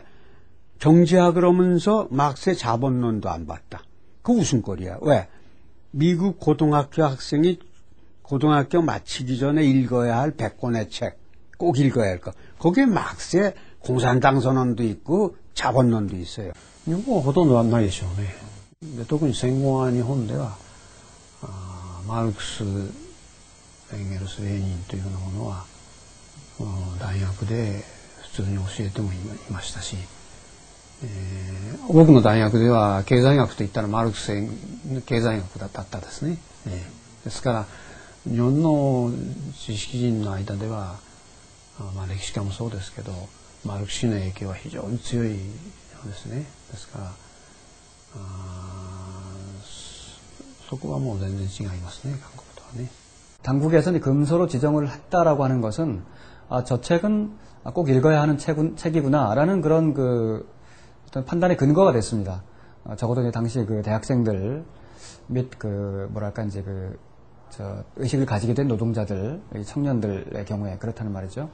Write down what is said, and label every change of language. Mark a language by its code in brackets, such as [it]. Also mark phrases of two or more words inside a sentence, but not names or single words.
[ko] 경제학을 하면서 막스의 자본론도 안 봤다. 그 웃음거리야. 왜? 미국 고등학교 학생이 고등학교 마치기 전에 읽어야 할 100권의 책, 꼭 읽어야 할 거. 거기에 막스의 공산당 선언도 있고 자본론도 있어요. [ja] 日本はほとんどないでしょうね。で特に戦後は日本ではマルクス、エンゲルス、レーニンというようなものは大学で普通に教えてもいましたし、僕の大学では経済学といったらマルクス経済学だったですね。ですから日本の知識人の間では、歴史家もそうですけどマルクスの影響は非常に強いですね。ですからそこはもう全然違いますね、韓国とはね。 [ko] 당국에서는 금서로 지정을 했다라고 하는 것은 저 책은 꼭 읽어야 하는 책이구나라는 그런 어떤 판단의 근거가 됐습니다. 적어도 이제 당시 그 대학생들 및 뭐랄까 이제 의식을 가지게 된 노동자들, 청년들의 경우에 그렇다는 말이죠.